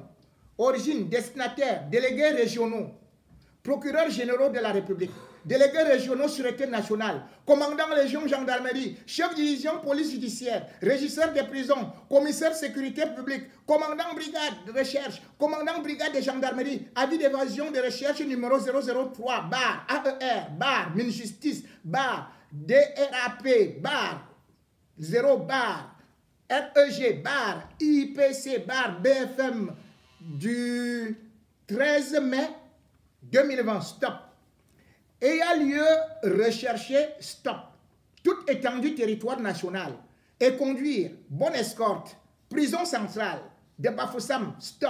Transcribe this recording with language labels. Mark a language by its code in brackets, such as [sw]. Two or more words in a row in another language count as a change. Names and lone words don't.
[fr] Origine, destinataire, délégués régionaux, procureurs généraux de la République, délégués régionaux sûreté nationale, commandant légion gendarmerie, chef division police judiciaire, régisseur des prisons, commissaire sécurité publique, commandant brigade de recherche, commandant brigade de gendarmerie, avis d'évasion de recherche numéro 003, bar, AER, bar, Minjustice, bar, DRAP, bar, 0 bar, REG, bar, IPC, bar, BFM, du 13 mai 2020, stop. Ayant lieu recherché, stop. Toute étendue territoire national et conduire, bonne escorte, prison centrale de Bafoussam, stop.